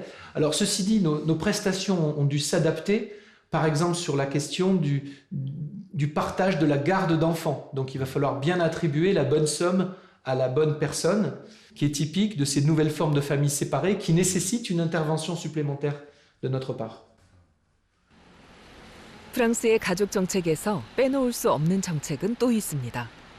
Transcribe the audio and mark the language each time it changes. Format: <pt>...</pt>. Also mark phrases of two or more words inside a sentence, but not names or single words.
<fr>Alors ceci dit, nos prestations ont dû s'adapter, par exemple sur la question du partage de la garde d'enfants. Donc il va falloir bien attribuer la bonne somme à la bonne personne, qui est typique de ces nouvelles formes de familles séparées qui nécessitent une intervention supplémentaire de notre part.</fr> <ko>프랑스의 가족 정책에서 빼놓을 수 없는 정책은 또 있습니다.</ko>